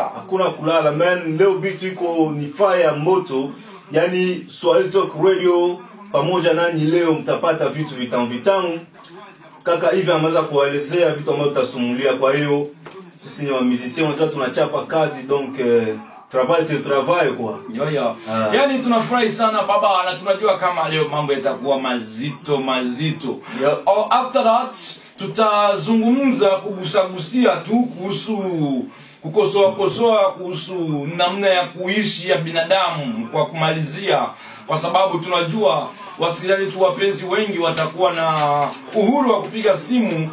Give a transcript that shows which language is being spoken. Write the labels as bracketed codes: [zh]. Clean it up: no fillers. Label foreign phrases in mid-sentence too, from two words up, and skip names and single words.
[sw] Hakuna kulala man, leo bitu iko ni fire moto. Yani Swahili Talk Radio pamoja nanyi leo mtapata vitu vitamu. Kaka hivi ameweza kuelezea vitu ambavyo tutasumulia. Kwa hiyo sisi ni wa musiciens, tunachapa kazi, [fr] donc travail c'est travail quoi. Yo. [sw] Yani tunafurahi sana baba, na tunajua kama leo mambo yatakuwa mazito. [en] After that [sw] tutazungumza kugusagusia tu kuhusu kukosoa kuhusu namna ya kuishi ya binadamu kwa kumalizia, kwa sababu tunajua wasikilizaji tu wapenzi wengi watakuwa na uhuru wa kupiga simu.